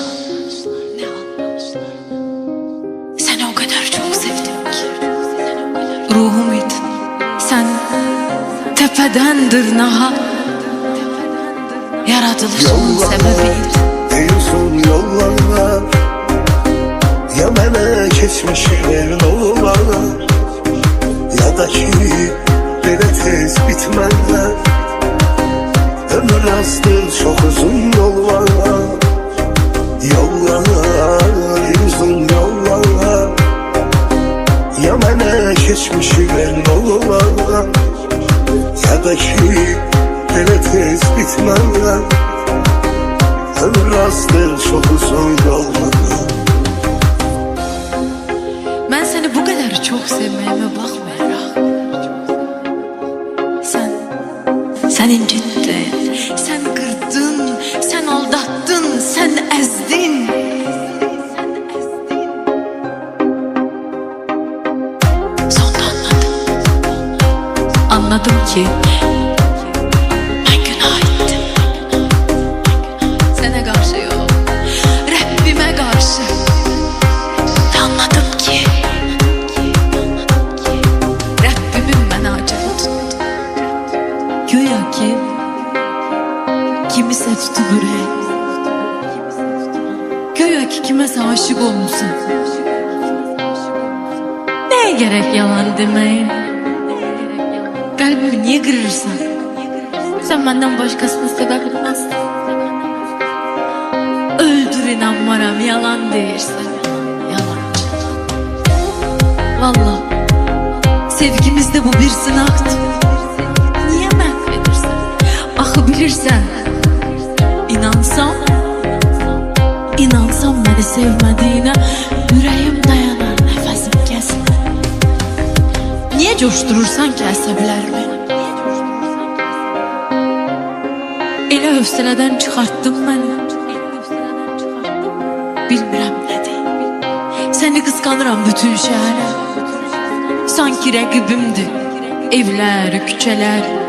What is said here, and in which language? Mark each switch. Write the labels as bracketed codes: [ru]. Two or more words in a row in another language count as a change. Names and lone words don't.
[tr] Seni o kadar çok sevdim ki, ruhum idin. Sen tepeden dırnağa yaratılışın sebebiydin. [az] Ey uzun yollar, ya mənə keçmişi ver olar, ya da ki belə tez bitmələr. Ömür azdır, çox uzun yol var. Yollar, uzun yollar, ya mənə keçmişi ver olar, ya da ki belə tez bitmələr. Ömür azdır, çox uzun yollar. [tr] Ben seni bu kadar çok sevmeyeme bakmayarak, sen incittin, sen kırdın, sen aldattın, sen ezdin. Sonra anladım ki ben günah ettim. Sana karşı yok, Rabbime karşı. Anladım ki Rabbimin bana acayip tuttu. [az] Güya ki kimisə tutub ürək, güya ki kiməsə aşık olmuşsun. Neye gerek yalan deməyin? [tr] Kalbimi niye kırırsan? Sen benden başkasını sevebilmezsin. [az] Öldür, inanmaram, yalan deyirsən. Yalancı. [tr] Vallahi sevgimizde bu bir sınaktı. [az] Niye mahvedirsən? Axı bilirsən, [tr] İnansam beni sevmediğine yüreğim dayanar, nefesim kesmez. [az] Niye coşturursan ki əsəblərimi? Elə hövsələdən çıxartdın məni. Bilmirəm nədir. Səni qısqanıram bütün şəhərə. Sanki rəqibimdir evlər, küçələr.